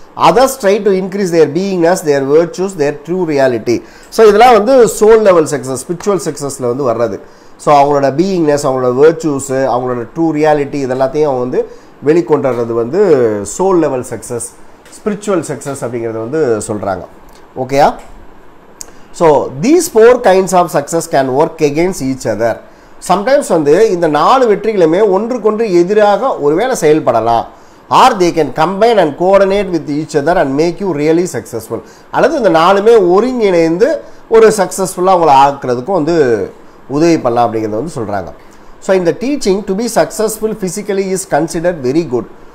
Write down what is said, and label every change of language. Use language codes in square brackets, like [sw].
[en] Others try to increase their beingness, their virtues, their true reality. [ta] So இதெல்லாம் வந்து soul level success, spiritual சக்ஸஸில் வந்து வர்றது. So அவங்களோட பீயிங்னஸ், அவங்களோட வேர்ச்சூஸு, அவங்களோட ட்ரூ ரியாலிட்டி இதெல்லாத்தையும் அவங்க வந்து வெளிக்கொண்டு வர்றது வந்து soul level success, spiritual success அப்படிங்கிறது வந்து சொல்கிறாங்க. ஓகேயா? [en] So these 4 kinds of success can work against each other. [ta] Sometimes வந்து இந்த 4 வெற்றிகளுமே ஒன்றுக்கொன்று எதிராக ஒருவேளை செயல்படலாம். [en] Or they can combine and coordinate with each other and make you really successful. [ta] அல்லது இந்த 4மே ஒருங்கிணைந்து ஒரு சக்ஸஸ்ஃபுல்லாக அவங்கள ஆக்குறதுக்கும் வந்து உதவி பண்ணலாம் அப்படிங்கிறத வந்து சொல்கிறாங்க. [en] so [ta] இந்த [en] Teaching to be successful physically is considered very good.